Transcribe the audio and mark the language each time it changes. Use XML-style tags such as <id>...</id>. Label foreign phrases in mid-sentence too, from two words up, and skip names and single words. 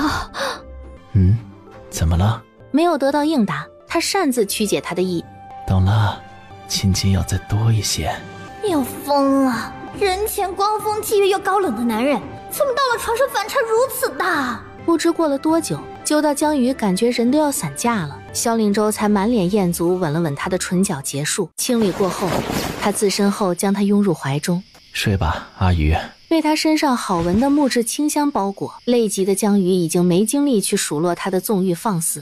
<zh>怎麼了？沒有得到應答，他擅自曲解他的意。懂了，親親要再多一些。你要瘋了！人前光風霽月又高冷的男人，怎麼到了床上反差如此大？不知過了多久，久到江魚感覺人都要散架了，蕭令州才滿臉豔足吻了吻他的唇角結束。清理過後，他自身後將他擁入懷中。睡吧，阿魚。被他身上好聞的木質清香包裹，累極的江魚已經沒精力去數落他的縱慾放肆。</zh>